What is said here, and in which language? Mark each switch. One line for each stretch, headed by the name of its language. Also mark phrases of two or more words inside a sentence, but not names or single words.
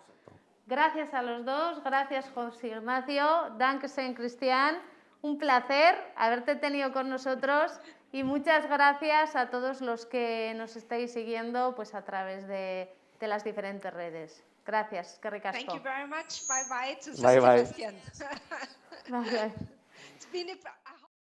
Spanish: Gracias a los dos, gracias José Ignacio, Dankeschön Christiane, un placer haberte tenido con nosotros y muchas gracias a todos los que nos estáis siguiendo pues, a través de las diferentes redes. Gracias,
Basque: eskerrik asko.
English: Thank you very much. Bye bye to Bye bye. Sebastian. Bye bye. It's been a